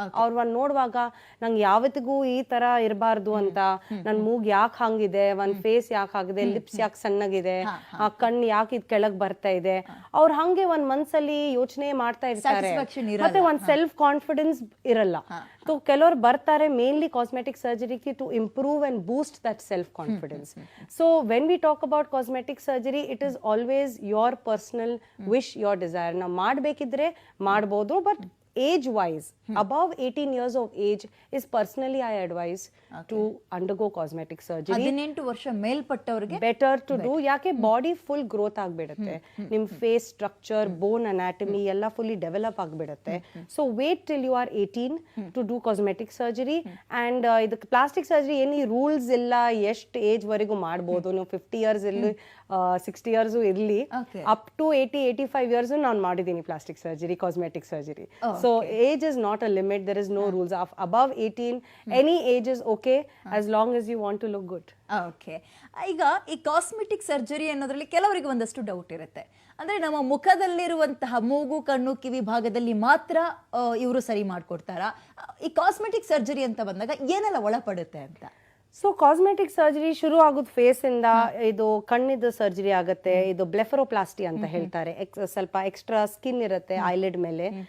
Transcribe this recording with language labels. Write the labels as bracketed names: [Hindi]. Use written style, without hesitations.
[Kannada] ಅವ್ರ ಒಂದ್ ನೋಡುವಾಗ ನಂಗೆ ಯಾವತ್ತಿಗೂ ಈ ತರ ಇರಬಾರ್ದು ಅಂತ, ನನ್ ಮೂಗ್ ಯಾಕೆ ಹಂಗಿದೆ, ಒಂದ್ ಫೇಸ್ ಯಾಕೆ ಆಗಿದೆ, ಲಿಪ್ಸ್ ಯಾಕೆ ಸಣ್ಣಗಿದೆ, ಆ ಕಣ್ಣು ಯಾಕೆ ಇದ್ ಕೆಳಗ್ ಬರ್ತಾ ಇದೆ, ಅವ್ರ ಹಂಗೆ ಒಂದ್ ಮನ್ಸಲ್ಲಿ ಯೋಚನೆ ಮಾಡ್ತಾ ಇರ್ತಾರೆ, ಮತ್ತೆ ಒಂದ್ ಸೆಲ್ಫ್ ಕಾನ್ಫಿಡೆನ್ಸ್ ಇರಲ್ಲ. [English] so [Kannada] ಕೆಲವರು ಬರ್ತಾರೆ [English] Mainly cosmetic ಸರ್ಜರಿಗೆ to improve and boost that self confidence. So when we talk about cosmetic surgery, it is always your personal wish, your desire. [Kannada] ನಾವು ಮಾಡ್ಬೇಕಿದ್ರೆ ಮಾಡ್ಬೋದು, [English] But age wise above 18 years of age is personally I advise to undergo cosmetic surgery. [Kannada] 18 ವರ್ಷ ಮೇಲ್ಪಟ್ಟವರಿಗೆ [English] better to do, [Kannada] ಯಾಕೆ body full growth ಆಗ್ಬಿಡುತ್ತೆ, ನಿಮ್ face structure, ಬೋನ್ anatomy ಎಲ್ಲ fully develop ಆಗ್ಬಿಡುತ್ತೆ. [English] So wait till you are 18 to do cosmetic surgery. [Kannada] And ಇದಕ್ಕೆ plastic surgery ಏನಿ rules ಇಲ್ಲ, ಎಷ್ಟು ಏಜ್ ವರೆಗೂ ಮಾಡ್ಬೋದು. ನೀವು 50 ಇಯರ್ಸ್ ಇರ್ಲಿ, 60 ಇಯರ್ಸ್ ಇರ್ಲಿ, ಅಪ್ ಟು 80-85 ಇಯರ್ಸ್ ನಾನು ಮಾಡಿದ್ದೀನಿ plastic surgery, cosmetic surgery. [English] So age is not a limit, there is no rules. Above 18 any age is okay as long as you want to look good. [Kannada] Okay, ಈಗ ಈ cosmetic surgery ಅನ್ನೋದ್ರಲ್ಲಿ ಕೆಲವರಿಗೆ ಒಂದಷ್ಟು doubt ಇರುತ್ತೆ. ಅಂದ್ರೆ ನಮ್ಮ ಮುಖದಲ್ಲಿರುವಂತಹ ಮೂಗು, ಕಣ್ಣು, ಕಿವಿ ಭಾಗದಲ್ಲಿ ಮಾತ್ರ ಇವರು ಸರಿ ಮಾಡ್ಕೊಡ್ತಾರಾ, ಈ ಕಾಸ್ಮೆಟಿಕ್ ಸರ್ಜರಿ ಅಂತ ಬಂದಾಗ ಏನೆಲ್ಲ ಒಳಪಡುತ್ತೆ ಅಂತ? ಸೊ ಕಾಸ್ಮೆಟಿಕ್ ಸರ್ಜರಿ ಶುರು ಆಗೋದು ಫೇಸ್ ಇಂದ, ಇದು ಕಣ್ಣಿದ ಸರ್ಜರಿ ಆಗುತ್ತೆ, ಇದು ಬ್ಲೆಫರೋಪ್ಲಾಸ್ಟಿ ಅಂತ ಹೇಳ್ತಾರೆ. ಸ್ವಲ್ಪ ಎಕ್ಸ್ಟ್ರಾ ಸ್ಕಿನ್ ಇರುತ್ತೆ ಐಲಿಡ್ ಮೇಲೆ,